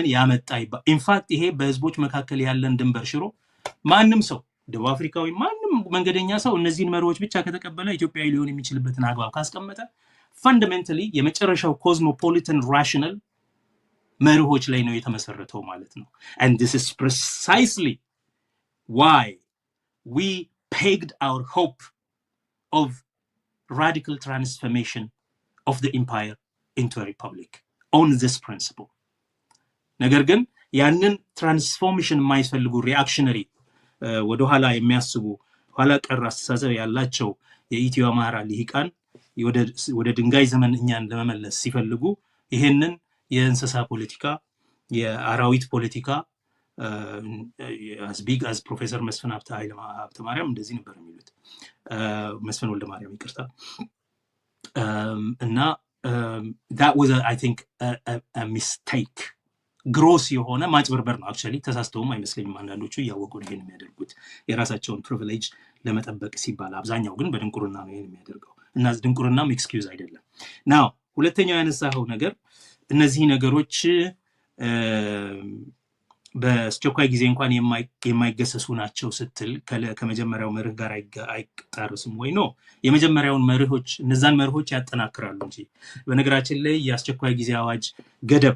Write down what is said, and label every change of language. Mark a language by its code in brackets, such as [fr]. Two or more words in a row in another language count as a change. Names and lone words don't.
[am] ያመጣ ኢንፋክት ይሄ በህዝቦች መካከል ያለን ድንበር ሽሮ ማንም ሰው ደቡብ አፍሪካዊ ማንም መንገደኛ ሰው እነዚህን መርሆች ብቻ ከተቀበለ ኢትዮጵያዊ ሊሆን የሚችልበትን አግባብ ካስቀመጠ ፈንዳሜንታሊ የመጨረሻው [en] cosmopolitan rational [am] መርሆች ላይ ነው የተመሰረተው ማለት ነው [en] and this is precisely why we pegged our hope of radical transformation of the empire into a republic on this principle [am] ነገር ግን ያንን ትራንስፎርሜሽን የማይፈልጉ ሪአክሽነሪ ወደ ኋላ የሚያስቡ ኋላ ቀር አስተሳሰብ ያላቸው የኢትዮ አማራ ሊቃን ወደ ድንጋይ ዘመን እኛን ለመመለስ ሲፈልጉ ይሄንን የእንስሳ ፖለቲካ የአራዊት ፖለቲካ [en] as big as professor [am] መስፍን ሀብተ ማርያም እንደዚህ ነበር የሚሉት መስፍን ወልደ ማርያም ይቅርታ እና [en] that was I think a mistake [am] ግሮስ የሆነ ማጭበርበር ነው actually ተሳስተውም አይመስለኝም አንዳንዶቹ ያወቁ ነው ይሄን የሚያደርጉት የራሳቸውን ፕሪቪሌጅ ለመጠበቅ ሲባል አብዛኛው ግን በድንቁርና ነው ይሄን የሚያደርገው እና ድንቁርናም ኤክስኪውዝ አይደለም now ሁለተኛው ያነሳው ነገር እነዚህ ነገሮች በአስቸኳይ ጊዜ እንኳን የማይገሰሱ ናቸው ስትል ከመጀመሪያው መርህ ጋር አይጣርስም ወይ ነው የመጀመሪያውን መርሆች እነዛን መርሆች ያጠናክራሉ እንጂ በነገራችን ላይ የአስቸኳይ ጊዜ አዋጅ ገደብ